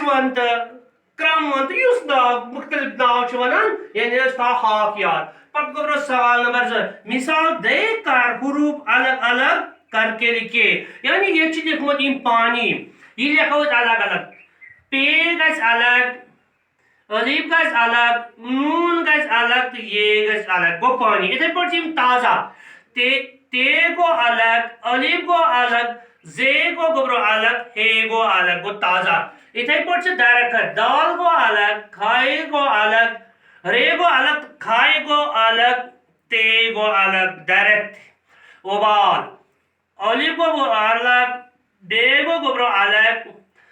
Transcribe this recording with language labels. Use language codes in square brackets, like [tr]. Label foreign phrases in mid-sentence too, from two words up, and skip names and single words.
[ks] وَن تہٕ کرٛم وَن تہٕ یُس ناو مختلف ناو چھِ ونان یعنی أسۍ تھاوو ہاکھ یاد پتہٕ گُزرو [ur] سوال نمبر 2 مثال دے کر حروف الگ الگ کر کے لکھے [ks] یعنی ییٚتہِ چھُ لیوٚکھمُت یِم پانی یہِ لیکھو أسۍ الگ الگ پے گژھِ الگ الف گژھِ الگ نون گژھِ الگ تہٕ یہ گژھِ الگ گوٚو پانی یِتھے پٲٹھۍ چھِ یِم تازہ تے گوٚو الگ الف گوٚو الگ زے گوٚو گوٚبرو الگ ہے گوٚو الگ گوٚو تازہ یِتھے پٲٹھۍ چھِ درخت دال گوٚو الگ کھاے گوٚو الگ رے گوٚو الگ کھاے گوٚو الگ تے گوٚو الگ درخت وبال الف گوٚو الگ بے گوٚو گوٚبرو الگ